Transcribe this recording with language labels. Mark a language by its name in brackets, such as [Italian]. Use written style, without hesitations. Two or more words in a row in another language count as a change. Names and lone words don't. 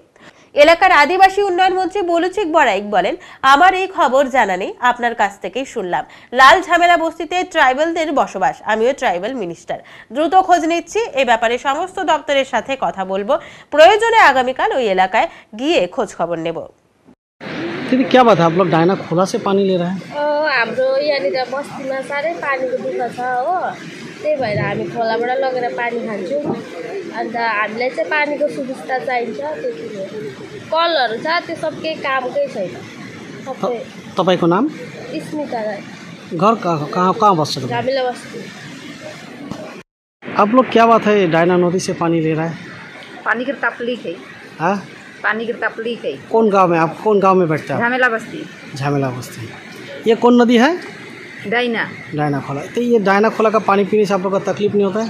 [Bangla] এলাকার আদিবাসী উন্নয়ন মন্ত্রী বলুচিক বড়াইক বলেন, আমার এই খবর জানা নেই, আপনার কাছ থেকেই শুনলাম। লাল ঝামেলা বস্তিতে ট্রাইবালদের বসবাস, আমিও ট্রাইবাল মিনিস্টার, দ্রুত খোঁজ নিচ্ছি। এই ব্যাপারে সমস্ত দপ্তরের সাথে কথা বলবো, প্রয়োজনে আগামীকাল ওই এলাকায় গিয়ে খোঁজ খবর নেব। [Hindi] दीदी क्या बात है, आप लोग डायना खोला से पानी ले रहे हैं? [Nepali] हाम्रो यहाँनिर बस्तीमा साह्रै पानीको दुःख छ हो, त्यही भएर हामी खोलाबाट लगेर पानी खान्छौँ। अन्त हामीलाई चाहिँ पानीको सुविस्ता चाहिन्छ, त्यति हो। कलहरू छ, त्यो सब केही कामकै छैन। तपाईँको नाम? स्मिता राई। घर कहाँ बस्छ? झमेला बस्ती। [Hindi] आप लोग क्या बात है डायना नदी से पानी ले रहा है? पानी की तकलीफ है। हाँ, पानी की तकलीफ है। कौन गांव में, आप कौन गांव में बैठते हैं? झमेला बस्ती। झमेला बस्ती। ये कौन नदी है? डायना। डायना खोला। तो ये डायना खोला का पानी पीने से आप लोग का तकलीफ नहीं होता है?